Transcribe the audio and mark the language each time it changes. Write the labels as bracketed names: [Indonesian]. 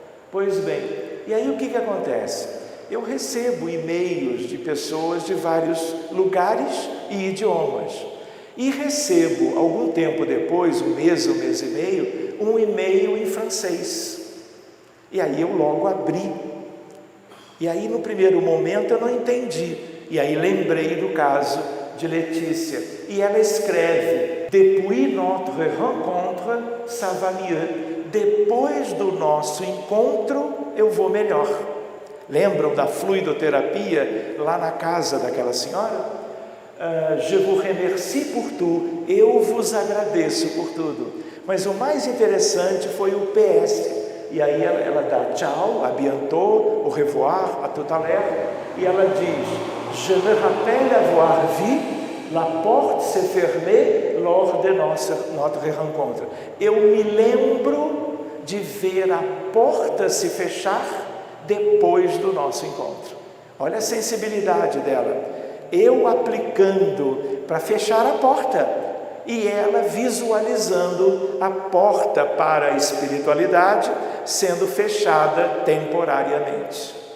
[Portuguese] Pois bem, e aí o que acontece? Eu recebo e-mails de pessoas de vários lugares e idiomas. E recebo, algum tempo depois, um mês e meio, um e-mail em francês. E aí eu logo abri. E aí no primeiro momento eu não entendi. E aí lembrei do caso de Letícia. E ela escreve: [French] Depuis notre rencontre, ça va mieux. [Portuguese] Depois do nosso encontro, eu vou melhor. Lembram da fluidoterapia lá na casa daquela senhora? [French] Je vous remercie pour tout, [Portuguese] eu vos agradeço por tudo. Mas o mais interessante foi o PS. E aí ela dá tchau, [French] à bientôt, au revoir, à tout à l'heure. [Portuguese] E ela diz: [French] Je me rappelle avoir vu la porte se fermer lors de notre rencontre. [Portuguese] Eu me lembro de ver a porta se fechar depois do nosso encontro. Olha a sensibilidade dela. Eu aplicando para fechar a porta e ela visualizando a porta para a espiritualidade sendo fechada temporariamente.